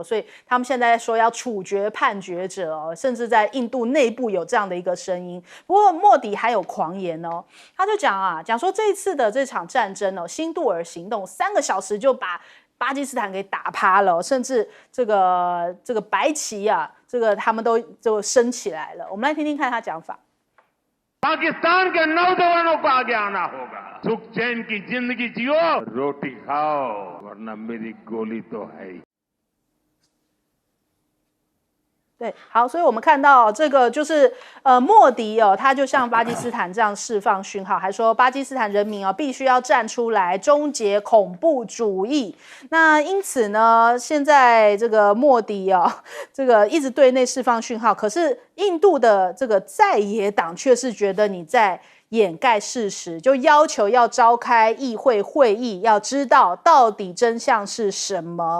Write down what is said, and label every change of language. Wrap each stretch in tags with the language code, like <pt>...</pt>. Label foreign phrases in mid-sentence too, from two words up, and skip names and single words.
<zh>所以他们现在说要处决叛绝者哦，甚至在印度内部有这样的一个声音。不过莫迪还有狂言哦，他就讲说这一次的这场战争哦，新杜尔行动3个小时就把巴基斯坦给打趴了，甚至这个白旗啊，这个他们都就升起来了。我们来听听看他讲法。</zh> <hi>पाकिस्तान के नौजवानों को आगे आना होगा। सुख चैन की जिंदगी जियो, रोटी खाओ, वरना मेरी गोली तो है ही।</hi> <zh>对，好，所以我们看到这个就是莫迪哦，他就向巴基斯坦这样释放讯号，还说巴基斯坦人民哦必须要站出来终结恐怖主义。那因此呢，现在这个莫迪哦，这个一直对内释放讯号，可是印度的这个在野党却是觉得你在掩盖事实，就要求要召开议会会议，要知道到底真相是什么。</zh>